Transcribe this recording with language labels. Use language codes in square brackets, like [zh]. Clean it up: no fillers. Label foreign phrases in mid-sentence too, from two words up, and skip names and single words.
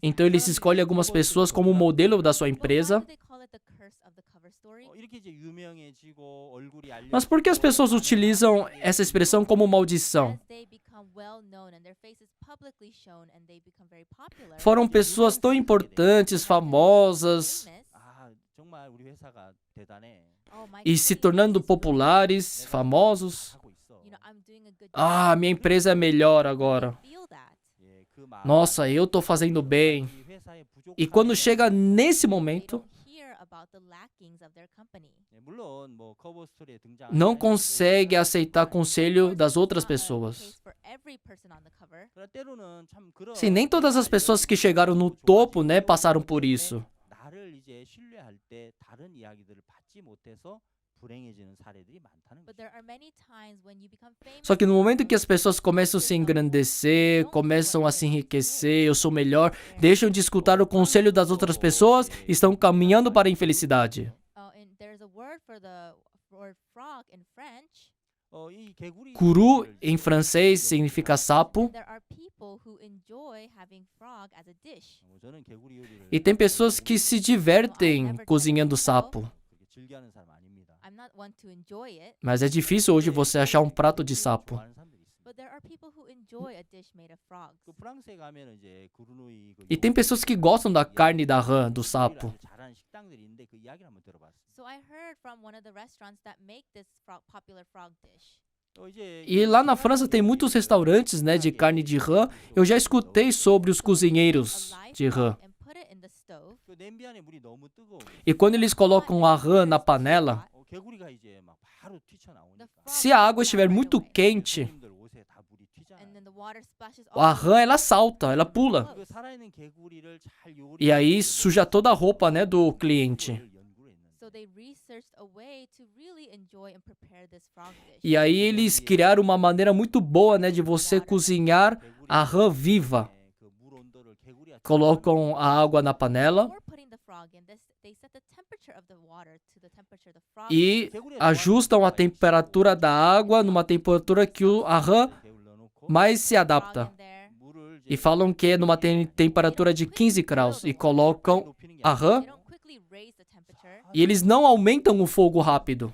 [pt] Então eles [en] magazines. [pt] escolhem algumas pessoas como modelo da sua [en] But why [pt] empresa. [en] do they call it the curse of the cover story? [ko] 이렇게 이제 유명해지고 얼굴이 알려. [pt] Mas por que as pessoas utilizam essa expressão como maldição? [en] As they become well known and their face is publicly shown and they become very popular. [pt] Foram pessoas tão importantes, famosas, [en] famous, [ko] 아, 정말 우리 회사가 대단해. [en] oh, my [pt] e se [en] company [pt] tornando [en] is [pt] populares, [ko] 내가 [pt] famosos. [ko] 하고 있어. [en] I'm doing a good Ah, job. [pt] minha empresa é melhor [en] They [pt] agora. [en] feel that. [ko] 예, 그 마음. [pt] Nossa, eu tô fazendo bem. [ko] 이 회사의 [pt] E quando [ko] 부족함을 [pt] chega nesse [en] They [pt] momento, [en] don't hear about the lackings of their company. [ko] 예, 물론 뭐 커버 스토리에 등장 [pt] não consegue aceitar conselho das outras [en] It's not a [pt] pessoas. [en] case for every person on the cover. [ko] 그러나 때로는 참 그런 [pt] Sim, nem todas as pessoas que chegaram no topo, né, passaram por isso. [ko] 나를 이제 신뢰할 때 다른 이야기들을 받지 못해서 불행해지는 사례들이 많다는 [en] But [ko] 거죠. [en] there are many times when you become famous. [pt] Só que no momento que as pessoas começam a se engrandecer, começam a se enriquecer, eu sou melhor, deixam de escutar o conselho das outras pessoas, estão caminhando para a infelicidade. [en] And there's a word for the word frog in French. [ko] 이 개구리 [pt] Curu, em francês, significa sapo. [en] There are people who enjoy having frog as a dish. [ko] 저는 개구리 요리를 [pt] E tem pessoas que se divertem cozinhando sapo. [ko] 그렇게 즐겨하는 사람 아닙니다. [en] I'm not one to enjoy it, [pt] Mas é difícil hoje você achar um prato de sapo. [ko] 좋아하는 사람들이 있습니다. [en] but there are people who enjoy a dish made of frogs. [ko] 그 프랑스에 가면 이제 구르누이 그 [pt] E tem pessoas que gostam da carne da rã, do sapo. [ko] 요리를 잘하는 식당들이 있는데 그 이야기를 한번 들어봤어요. [en] So I heard from one of the restaurants that make this popular frog dish. [ko] 이제 [pt] E lá na França tem muitos restaurantes, né, de carne de rã. Eu já escutei sobre os cozinheiros [en] A live [pt] de rã. [en] frog and put it in the stove. [ko] 그 냄비 안에 물이 너무 뜨거워. [pt] E quando eles colocam a rã na panela, [ko] 개구리가 이제 막 바로 튀쳐나오니까. [pt] se a água estiver muito quente, [ko] 손님들 옷에 다 물이 튀잖아요. [en] And then the water splashes [pt] a [en] all [pt] rã ela salta, ela pula. [ko] 그 살아있는 개구리를 잘 요리. [pt] E aí suja toda a roupa, né, do cliente. [ko] 연구를 [en] So they researched a way to really enjoy and prepare this frog dish. [pt] E aí eles criaram uma maneira muito boa, né, de você cozinhar a rã viva. Colocam a água na panela [en] Before putting the frog in, they set the temperature of the water to the temperature the frog [pt] e ajustam a temperatura da água numa temperatura que a rã mais se adapta. E falam que é numa temperatura de 15 graus. E colocam a rã e eles não aumentam o fogo rápido.